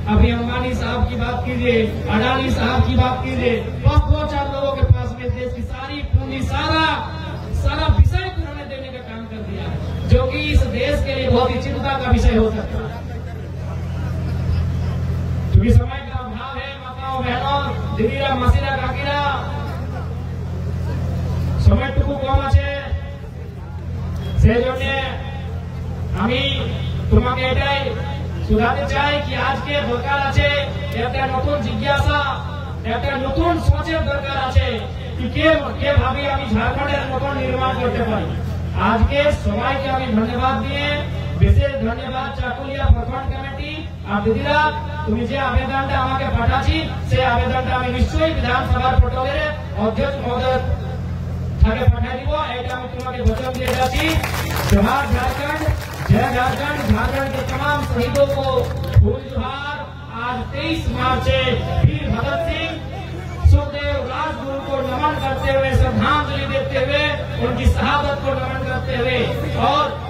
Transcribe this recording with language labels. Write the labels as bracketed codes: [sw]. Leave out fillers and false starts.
[hi] अभी अंबानी साहब की बात कीजिए, अडानी साहब की बात कीजिए, बस 2-4 लोगों के पास में देश की सारी पूंजी, सारा विषय को उन्होंने देने का काम कर दिया, जो कि इस देश के लिए बहुत ही चिंता का विषय हो सकता है। क्योंकि समय का अभाव है, माताओं बहनों, [bn] দিদিরা মাসিরা কাকিরা সময়টুকু কম আছে, সেই জন্য আমি তোমাকে এটাই শুধাতে চাই কি আজকে দরকার আছে একটা নতুন জিজ্ঞাসা, একটা নতুন সোচের দরকার আছে কি কে ভাবে আমি ঝাড়খণ্ডের মতন নির্মাণ করতে পারি। আজকে সবাইকে আমি ধন্যবাদ দিয়ে বিশেষ ধন্যবাদ চাকুলিয়া প্রখণ্ড কমিটি আর দিদিরা, তুমি যে আবেদনটা আমাকে পাঠাচ্ছি সেই আবেদনটা আমি নিশ্চয়ই বিধানসভার প্রটোকলে অধ্যক্ষ মহোদয় তাকে পাঠিয়ে দিব, এটা আমি তোমাকে वचन দিয়ে যাচ্ছি। [hi] जोहार झारखंड, जय झारखंड। झारखंड के तमाम शहीदों को फूल जोहार। आज 23 मार्च है, वीर भगत सिंह सुखदेव राजगुरु को नमन करते हुए, श्रद्धांजलि देते हुए, उनकी शहादत को नमन करते हुए और